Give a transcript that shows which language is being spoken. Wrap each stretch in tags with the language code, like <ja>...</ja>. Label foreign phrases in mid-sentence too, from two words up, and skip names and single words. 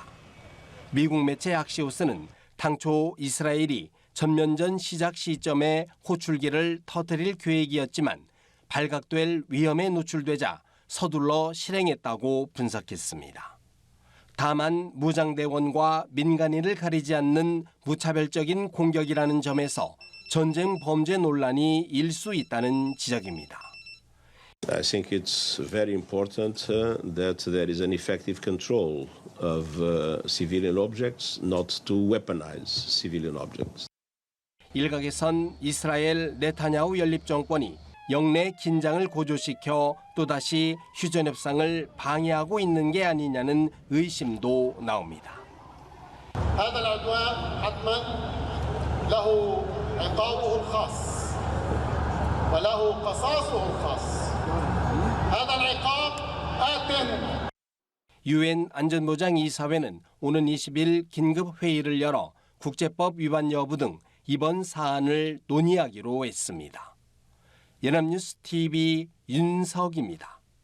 <ko>미국 매체 악시오스는 당초 이스라엘이 전면전 시작 시점에 호출기를 터뜨릴 계획이었지만 발각될 위험에 노출되자 서둘러 실행했다고 분석했습니다. 다만 무장대원과 민간인을 가리지 않는 무차별적인 공격이라는 점에서 전쟁 범죄 논란이 일 수 있다는 지적입니다.</ko> <en>I think it's very important that there is an effective control of civilian objects, not to weaponize civilian objects.</en> <ko>일각에선 이스라엘 네타냐후 연립정권이 영내 긴장을 고조시켜 또다시 휴전협상을 방해하고 있는 게 아니냐는 의심도 나옵니다.</ko> <ar>هذا العدوان حتما له عقابه الخاص وله قصاصه الخاص.</ar> <ko>유엔 안전보장이사회는 오는 20일 긴급 회의를 열어 국제법 위반 여부 등 이번 사안을 논의하기로 했습니다. 연합뉴스 TV 윤석입니다.</ko>